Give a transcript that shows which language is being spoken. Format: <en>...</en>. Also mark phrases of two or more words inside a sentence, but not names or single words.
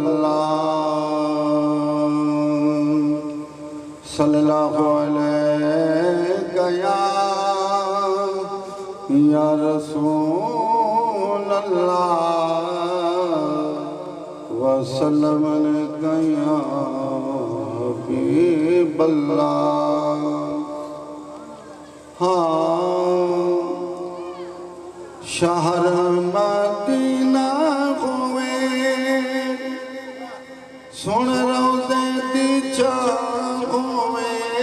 <ar>الله صلى الله عليك يا رسول الله وسلم عليك يا حبيب الله.</ar> <pa>हाँ शहर मदीना होवे सुन रोज़े दी चाह होवे</pa>